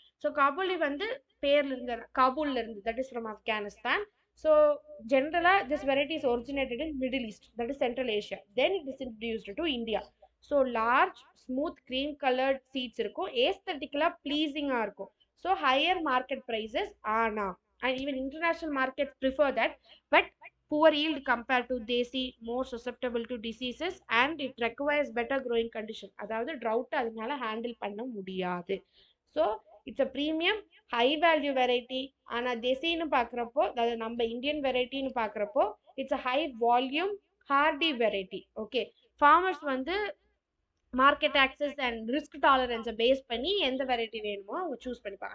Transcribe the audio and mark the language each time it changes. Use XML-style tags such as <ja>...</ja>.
<en>So Kabuli வந்து பேர்ல இருந்து, காபூல்ல இருந்து, that is from Afghanistan. So ஜென்ரலா this variety is originated in Middle East, that is Central Asia. Then it is introduced to India. So large smooth cream coloured seeds இருக்கும், ஏஸ்தட்டிக்கலா ப்ளீசிங்கா இருக்கும். So higher market prices</en> <ta>ஆனா,</ta> <en>and even international markets prefer that, but poor yield compared to desi, more susceptible to diseases, and it requires better growing condition. அதாவது drought அதனால handle பண்ண முடியாது. So it's a premium high value variety.</en> <ta>ஆனால் தேசின்னு பார்க்குறப்போ, அதாவது நம்ம Indian வெரைட்டின்னு பார்க்குறப்போ</ta> <en>It's a high volume hardy variety.</en> <ta>Okay, farmers வந்து market access and risk டாலரன்ஸை base பண்ணி எந்த வெரைட்டி வேணுமோ அவங்க சூஸ் பண்ணிப்பாங்க.</ta>